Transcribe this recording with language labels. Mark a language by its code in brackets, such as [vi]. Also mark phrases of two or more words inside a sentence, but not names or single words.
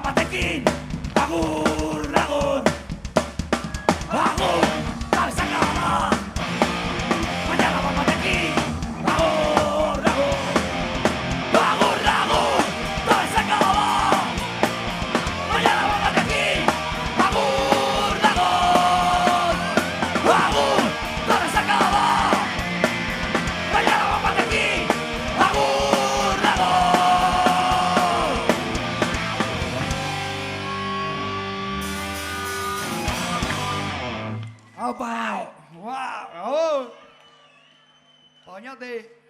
[eu] batekin. Agur, agur. Agur, [es] cabeza clavada. [eu] Mañana bat batekin. Agur, agur. Agur, agur, [es] cabeza clavada. [eu] Mañana bat batekin. Agur, agur. Agur, [es] cabeza clavada. Mañana [eu] bat batekin. Agur, agur. Opa! Wow! Oñate!